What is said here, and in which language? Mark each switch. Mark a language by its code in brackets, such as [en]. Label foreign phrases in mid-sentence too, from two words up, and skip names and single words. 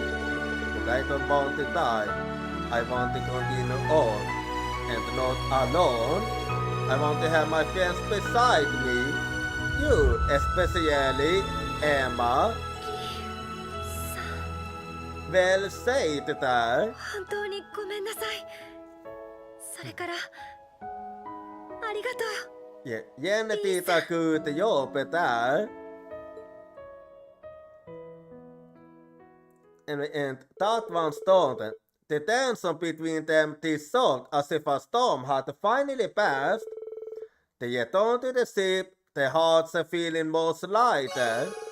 [en] But I don't want to die. I want to continue on. And not alone. I want to have my friends beside me. You, especially, Emma. Well said there. [ja] 本当にごめんなさい。それからありがとう。 [en] Yeah, jännititä good jobb där. And that one started. The tension between them dissolved as if a storm had finally passed. They returned to the ship, their hearts feeling most lighter.